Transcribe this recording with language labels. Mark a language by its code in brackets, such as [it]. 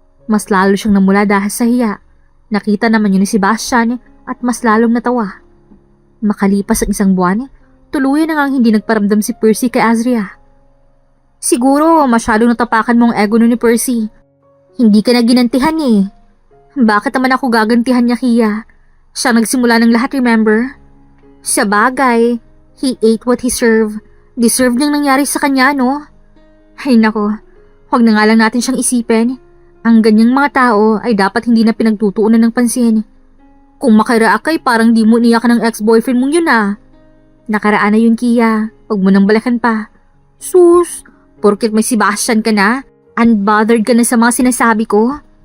[tl] Mas lalo siyang namula dahil sa hiya. Nakita naman yun ni Sebastian at mas lalong natawa. Makalipas ang isang buwan, tuluyan na ngang hindi nagparamdam si Percy kay Azria. Siguro masyadong natapakan mo ang ego nun ni Percy. Hindi ka na ginantihan niya eh. Bakit naman ako gagantihan niya, Kia? Siya nagsimula ng lahat, remember? Sa bagay, [en] he ate what he served. [tl] Deserve niyang nangyari sa kanya, no? Ay nako, huwag na nga lang natin siyang isipin. Ang ganyang mga tao ay dapat hindi na pinagtutuunan ng pansin. Kung makiraak ay parang di mo niyak ng ex-boyfriend mong yun ah. Nakaraan na yun, Kia. Huwag mo nang balakan pa. Sus, porket may Sebastian ka na, unbothered ka na sa mga sinasabi ko.